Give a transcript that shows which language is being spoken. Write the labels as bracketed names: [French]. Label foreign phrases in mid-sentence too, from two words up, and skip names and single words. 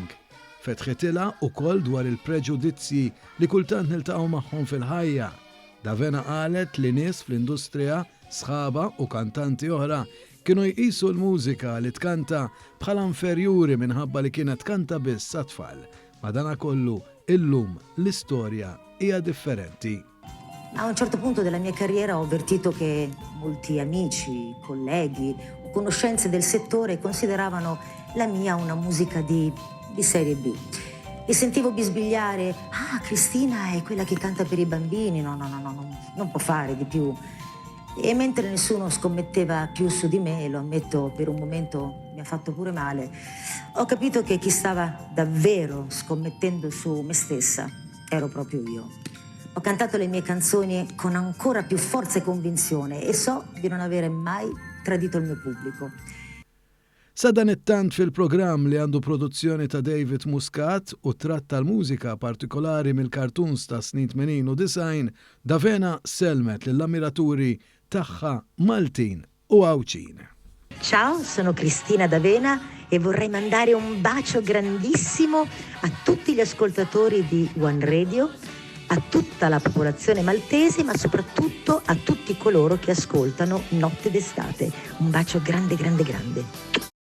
[Maltese] Fetħitilha wkoll dwar il-preġudizzji li kultant niltaqgħu magħhom fil-ħajja. D'Avena qalet li nies fl-industrija, sħaba u kantanti oħra kienu jqisu l-mużika li tkanta bħala inferjuri minħabba li kienet kanta biss sa-tfal. Madankollu illum l-istorja hija differenti. [Italian] A un certo punto della mia carriera ho avvertito che molti amici, colleghi o conoscenze del settore consideravano la mia una musica di serie B. E sentivo bisbigliare, Cristina è quella che canta per i bambini, no, non può fare di più. E mentre nessuno scommetteva più su di me, e lo ammetto per un momento mi ha fatto pure male, ho capito che chi stava davvero scommettendo su me stessa ero proprio io. Ho cantato le mie canzoni con ancora più forza e convinzione e so di non avere mai tradito il mio pubblico. [Maltese] Sa dan it-tant fil-programm li għandu produzzjoni ta' David Muscat u tratta l-mużika partikolari mill-cartoons ta' snin 80 u 90, D'Avena selmet lill-ammiraturi tagħha Maltin u Għawċin. [Italian] Ciao, sono Cristina D'Avena e vorrei mandare un bacio grandissimo a tutti gli ascoltatori di One Radio, a tutta la popolazione maltese, ma soprattutto a tutti coloro che ascoltano Notte d'estate. Un bacio grande, grande, grande.